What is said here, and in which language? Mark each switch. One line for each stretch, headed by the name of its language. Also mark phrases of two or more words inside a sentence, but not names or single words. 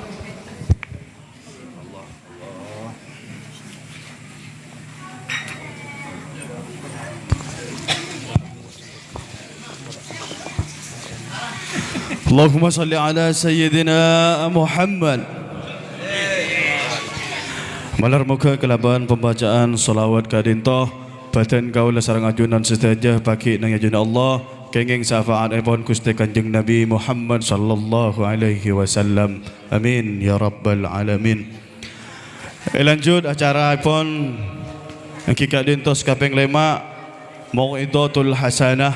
Arabic: اللهم صل على سيدنا محمد.
Madurese: Malar muka kelaban pembacaan salawat kadintoh Badan kaula sareng ajunan setajah bagi nang ajunan Allah kenging syafaat ipun Gusti Kanjeng Nabi Muhammad
Arabic: صلى الله عليه وسلم. آمين يا رب العالمين.
Madurese: Lanjut acara ipun kika dintos kaping 5
Arabic: موعظة حسنة.